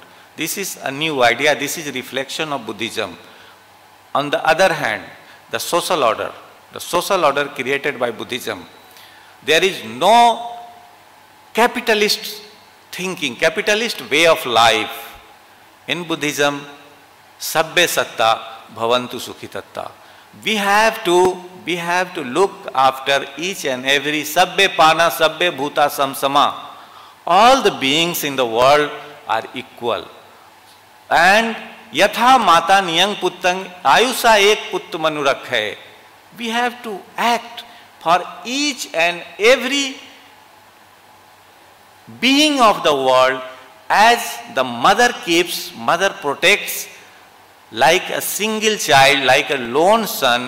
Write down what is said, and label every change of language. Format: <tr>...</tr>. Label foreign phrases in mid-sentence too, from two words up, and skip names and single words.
<en>This is a new idea, this is a reflection of Buddhism. On the other hand, the social order created by Buddhism, there is no capitalist thinking, capitalist way of life. In Buddhism,</en> <pi>sabbe satta bhavantu sukhitatta. We have to look after each and every sabbe pana sabbe bhuta samsama.</pi> <en>All the beings in the world are equal.</en> <pi>And yatha mata niyang puttang ayusa ek putt manu rakhe.</pi> <en>We have to act for each and every being of the world as the mother keeps, mother protects, like a single child, like a lone son.</en>